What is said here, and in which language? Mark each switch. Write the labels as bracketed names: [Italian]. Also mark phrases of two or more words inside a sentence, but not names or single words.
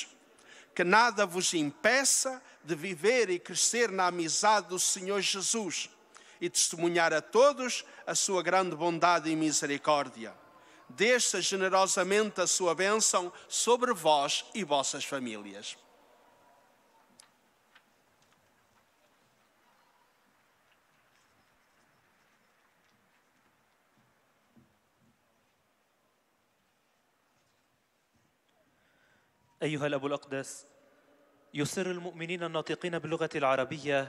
[Portuguese] Que nada vos impeça de viver e crescer na amizade do Senhor Jesus e testemunhar a todos a sua grande bondade e misericórdia. Desça generosamente a sua bênção sobre vós e vossas famílias. [Arabic] أيها الأب الأقدس، يسر المؤمنين الناطقين باللغة العربية